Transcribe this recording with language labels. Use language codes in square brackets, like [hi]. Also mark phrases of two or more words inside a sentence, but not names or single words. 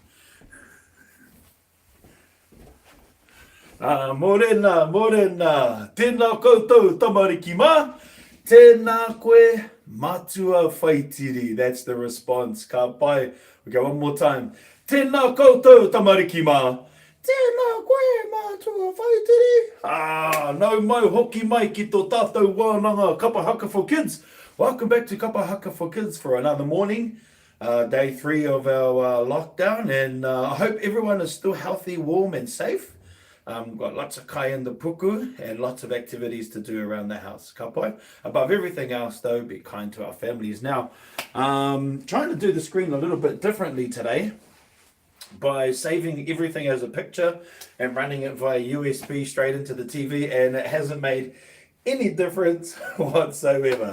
[mi] Morena, morena, tēnā koutou tamariki mā, tēnā koe matua whaitiri. [en] That's the response. [mi] Ka pai. [en] We go one more time. [mi] Tēnā koutou tamariki mā, tēnā koe matua whaitiri. No mau hoki mai ki tō tātou wānanga Kapahaka for Kids. [en] Welcome back to Kapahaka for Kids for another morning. day 3 of our lockdown, and I hope everyone is still healthy, warm, and safe. Got lots of kai in the puku and lots of activities to do around the house. [mi] Ka pai. [en] Above everything else, though, be kind to our families. Now, trying to do the screen a little bit differently today by saving everything as a picture and running it via USB straight into the TV, and it hasn't made any difference whatsoever.